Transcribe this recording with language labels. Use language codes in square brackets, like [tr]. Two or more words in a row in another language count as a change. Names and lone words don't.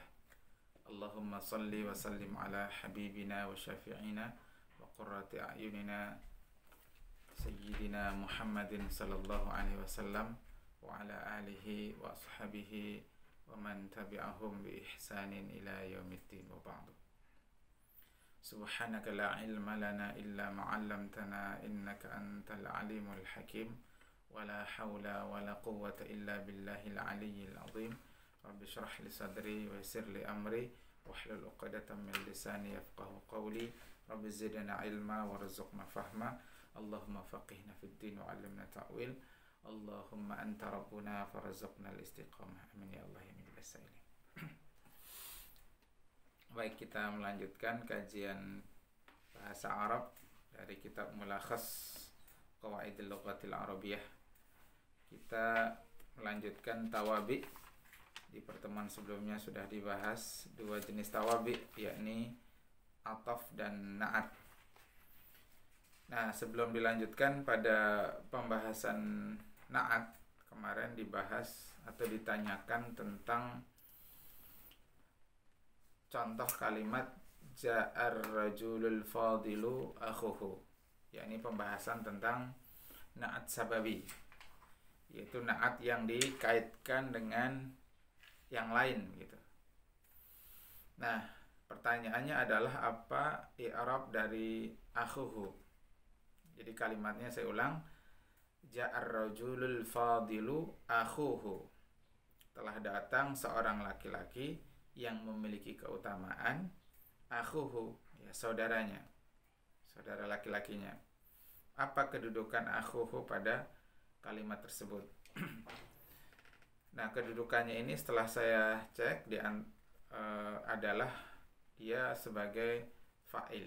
[ar] اللهم صل وسلم على حبيبنا وشفيعنا وقرة أعيننا سيدنا محمد صلى الله عليه وسلم وعلى آله وأصحابه ومن تبعهم بإحسان إلى يوم الدين وبعد. سبحانك لا علم لنا إلا ما علمتنا إنك أنت العليم الحكيم. ولا حول ولا قوة إلا بالله العلي العظيم. رب اشرح لي صدري ويسر لي أمري واحلل عقدة من لساني يفقهوا قولي. رب زدنا علما وارزقنا فهما اللهم فقهنا في الدين وعلمنا التأويل. اللهم أنت ربنا فارزقنا الاستقامة. آمين يا الله [id] ya min basaili. Baik, kita melanjutkan kajian bahasa Arab dari kitab Mulakhas Qawaidil Lughatil Arabiyyah. Kita melanjutkan tawabi. Di pertemuan sebelumnya sudah dibahas dua jenis tawabi, yakni ataf dan na'at. Nah, sebelum dilanjutkan pada pembahasan na'at, kemarin dibahas atau ditanyakan tentang contoh kalimat [ar] جاء الرجل الفاضل أخوه, [id] yakni pembahasan tentang [ar] نعت سببي, [id] yaitu na'at yang dikaitkan dengan yang lain gitu. Nah, pertanyaannya adalah apa i'rab dari akhuhu. Jadi kalimatnya saya ulang, [ar] جاء الرجل الفاضل أخوه. [id] Telah datang seorang laki-laki yang memiliki keutamaan akhuhu, ya, saudaranya, saudara laki-lakinya. Apa kedudukan akhuhu pada kalimat tersebut? Nah, kedudukannya ini setelah saya cek adalah dia sebagai fa'il.